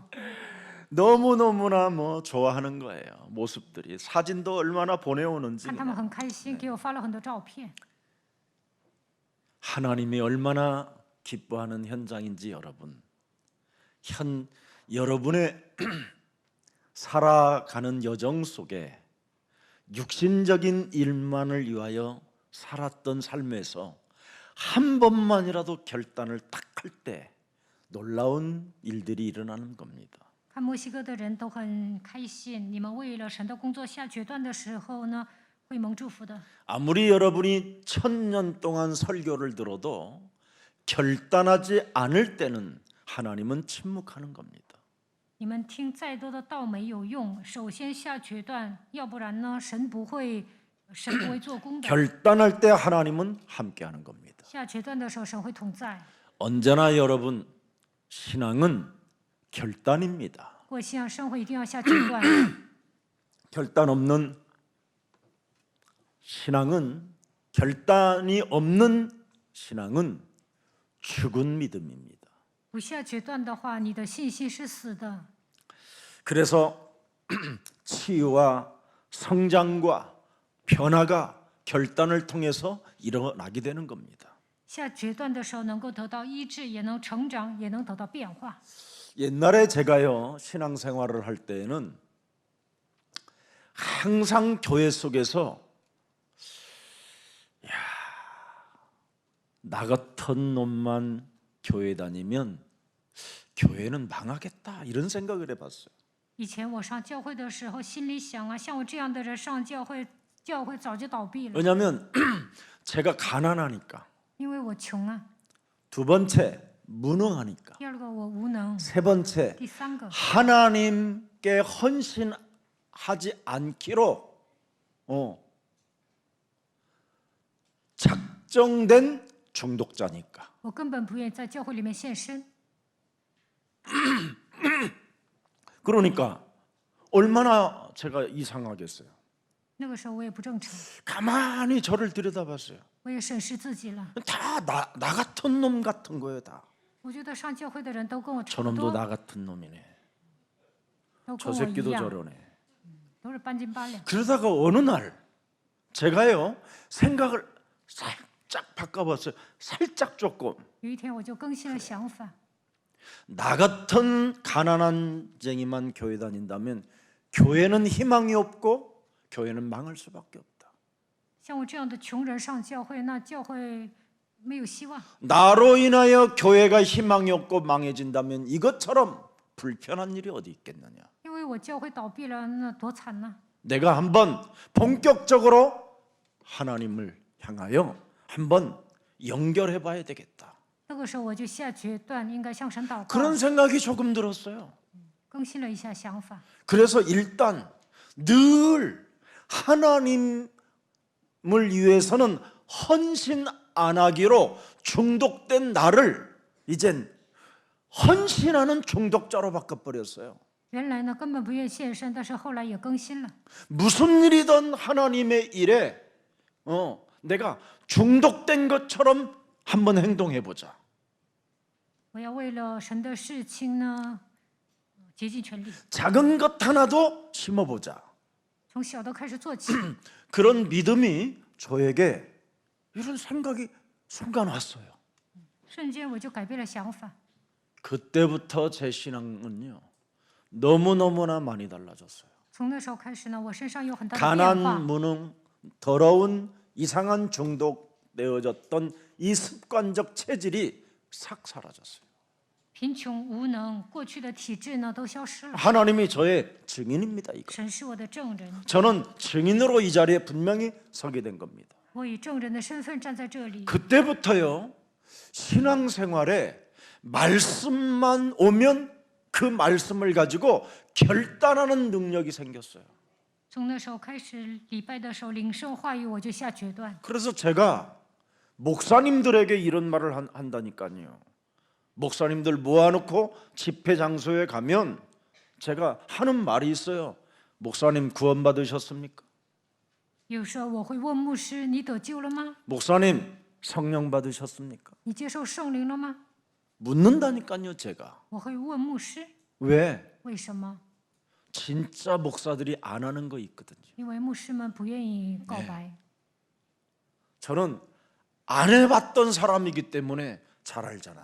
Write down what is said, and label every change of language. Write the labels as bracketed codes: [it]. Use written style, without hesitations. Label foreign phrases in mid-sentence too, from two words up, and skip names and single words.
[ko] 너무너무나 뭐 좋아하는 거예요. 모습들이. 사진도 얼마나 보내오는지. [zh] 看他们很开心，给我发了很多照片。 [ko] 하나님이 얼마나 기뻐하는 현장인지 여러분. 여러분의 살아가는 여정 속에 육신적인 일만을 위하여 살았던 삶에서 한 번만이라도 결단을 딱 할 때 놀라운 일들이 일어나는 겁니다. [zh] 看墨西哥的人都很开心，你们为了神的工作下决断的时候呢，会蒙祝福的。 [ko] 아무리 여러분이 1000년 동안 설교를 들어도 결단하지 않을 때는 하나님은 침묵하는 겁니다. [zh] 你们听再多的道没有用，首先下决断，要不然呢，神不会做工的。 [ko] 결단할 때 하나님은 함께하는 겁니다. [zh] 下决断的时候，神会同在。 [ko] 언제나 여러분 신앙은 결단입니다. [zh] 过信仰生活一定要下决断， [ko] 결단 없는 신앙은 결단이 없는 신앙은 죽은 믿음입니다. [zh] 不下决断的话，你的信心是死的。 [ko] 그래서 치유와 성장과 변화가 결단을 통해서 일어나게 되는 겁니다. [zh] 下决断的时候，能够得到医治，也能成长，也能得到变化。 [ko] 옛날에 제가요 신앙생활을 할 때에는 항상 교회 속에서 나 같은 놈만 교회 다니면 교회는 망하겠다 이런 생각을 해봤어요. [zh] 以前我上教会的时候，心里想啊，像我这样的人上教会，教会早就倒闭了， [ko] 왜냐하면 제가 가난하니까. [zh] 因为我穷啊。 [ko] 두 번째 무능하니까. [zh] 第二个，我无能。 [ko] 세 번째 [zh] 第三个， [ko] 하나님께 헌신하지 않기로 작정된 중독자니까. [zh] 我根本不愿意在教会里面献身。 [ko] 그러니까 얼마나 제가 이상하겠어요. [zh] 那个时候我也不正常， [ko] 가만히 저를 들여다봤어요. [zh] 我也审视自己了。 [ko] 다 나 같은 놈 같은 거예요. 다. [zh] 我觉得上教会的人都跟我差不 [ko] 저놈도 [zh] 多， [ko] 나 같은 놈이네. [zh] 都 [ko] 저 [zh] 跟我一 [ko] 새끼도 [zh] 样， [ko] 저러네. [zh] 都是半斤八两。 [ko] 그러다가 어느 날 제가요 생각을 살짝 바꿔봤어요. 살짝 조금. [zh] 有一天我就更新了想法， [ko] 나 같은 가난한 쟁이만 교회 다닌다면 교회는 희망이 없고 교회는 망할 수밖에 없다. [zh] 像我这样的穷人上教会，那教会没有希望。 [ko] 나로 인하여 교회가 희망이 없고 망해진다면 이것처럼 불편한 일이 어디 있겠느냐. [zh] 因为我教会倒闭了，那多惨呐！ [ko] 내가 한번 본격적으로 하나님을 향하여 한번 연결해 봐야 되겠다. [zh] 那个时候我就下决断，应该向神祷告， [ko] 그런 생각이 조금 들었어요. [zh] 更新了一下想法。 [ko] 그래서 일단 늘 하나님을 위해서는 헌신 안 하기로 중독된 나를 이젠 헌신하는 중독자로 바꿔버렸어요. [zh] 原来呢根本不愿献身，但是后来也更新了。 [ko] 무슨 일이든 하나님의 일에 내가 중독된 것처럼 한번 행동해 보자. [zh] 我要为了神的事情呢，竭尽全力， [ko] 작은 것 하나도 심어 보자. [zh] 从小的开始做起。 [ko] 그런 믿음이 저에게 이런 생각이 순간 왔어요. [zh] 瞬间我就改变了想法。 [ko] 그때부터 제 신앙은요 너무너무나 많이 달라졌어요. [zh] 从那时候开始呢，我身上有很大的变 [ko] 가난, [zh] 化。 [ko] 무능, 더러운 이상한 중독되어졌던 이 습관적 체질이 싹 사라졌어요. [zh] 贫穷无能，过去的体质呢都消失了。 [ko] 하나님이 저의 증인입니다. 이거. [zh] 神是我的证人， [ko] 저는 증인으로 이 자리에 분명히 서게 된 겁니다. [zh] 我以证人的身份站在这里。 [ko] 그때부터요 신앙생활에 말씀만 오면 그 말씀을 가지고 결단하는 능력이 생겼어요. [zh] 从那时候开始，礼拜的时候领受话语，我就下决断。 [ko] 그래서 제가 목사님들에게 이런 말을 한다니까요. 목사님들 모아놓고 집회 장소에 가면 제가 하는 말이 있어요. 목사님 구원 받으셨습니까? [zh] 有时候我会问牧师：“你得救了吗？ [ko] 목사님 성령 받으셨습니까? [zh] 你接受圣灵了吗 [ko] 묻는다니까요. 제가 ？” [zh] 我会问牧师 [ko] 왜 [zh] 为什么？ [ko] 진짜 목사들이 안 하는 거 있거든요. [zh] 因为牧师们不愿意告白。 [ko] 저는 안 해봤던 사람이기 때문에 잘 알잖아요.